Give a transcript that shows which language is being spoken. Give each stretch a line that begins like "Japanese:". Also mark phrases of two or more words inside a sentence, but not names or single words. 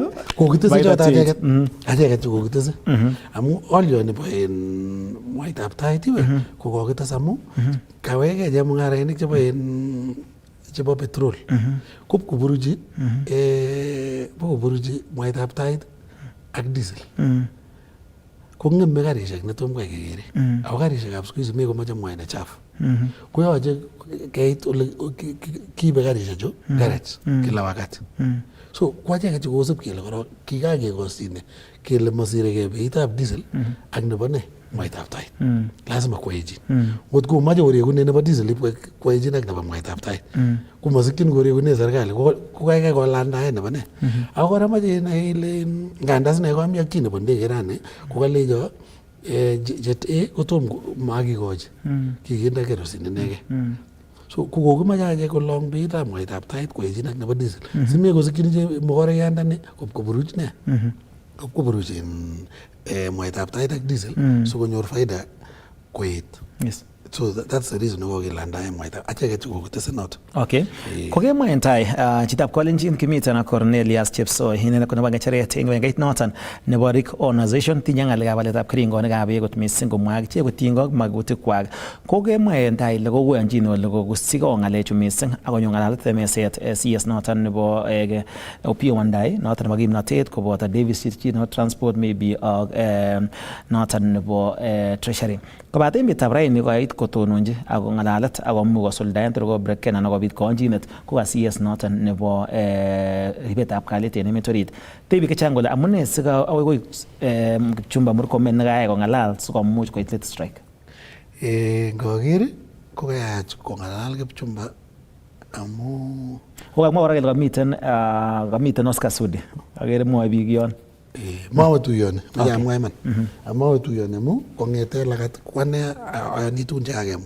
Kalenjin: kokitese choto acheket chu kokitese amu olioni bo mwaitab tait iwe ko kokites amu kawekei chemung'arainik chebo petrol koburuchi mwaitab tait ak diesel kong'eme karishek netom kai kekere ako karishekab
Swahili: siku hizi
Kalenjin: mekomoche mwaita chafu koyoche keit ole kiibe karishechu garage
Swahili: kila wakati
Kalenjin: so kwacheket chu kosib kele korok kikakekosine kele masirekei beitab diesel ak nebo ne mwaitab tait lazima kwaechin ngot komoche korekune nebo diesel kwaechin ak nebo mwaitab tait komasikyin korekune serikali ko kaikai kolandae nebo ne ako kora moche inai ile nganda sine komi ak chi nebo ndege rani kokalecho jet A kotom makikochi kikinde kerosene inekei so kokokimache achek kolong beitab mwaitab tait kwaechin ak nebo diesel simekosikyin mokoreyandani kopkoburuch ne kopkoburuch mwaitab tait ak diesel sikonyor faida koet.
English: So that's the reason why
Kalenjin: kilandae mwaita acheket kokitese noto.
English: Okay.
Kalenjin: Kokemwa en tai chitab kolenjin kimiten ak Cornelius Chepsoi inene ko nebo ngecheret eng wengeit noton nebo Rick Organization tinye ng'alekab waletab keringonikab beek kot missing komwa akichek kotinygei ak makutikwak. Kokemwa en tai ile kokoyonjin ole kokusiko ng'alechu missing akonyo ng'alalet meset CS noton nebo Opiyo Wandayi noton nebo kimnotet koboto Davis Chirchir nebo transport maybe ak noton nebo treasury. Kobaten betab raini koit kotononji ako ng'alalet ako much kosuldaen tor ko breken anan kobit konjinet ko ka CS noton nebo ribetab kalyet en emet orit. Tebi kechang kole amune sika akoi Kipchumba Murkomen nekayai kong'alal sikomuch koit
English: late strike.
Kalenjin: Ngoker ko kayach kong'alal Kipchumba amu kokamwa kora kele kamiten Oscar Sudi akere mwoe biik yon. Mawe tuyoni, mache amwa iman. Mawe tuyoni amu kong'ete lagat kwane ayani tugun chekakemwa.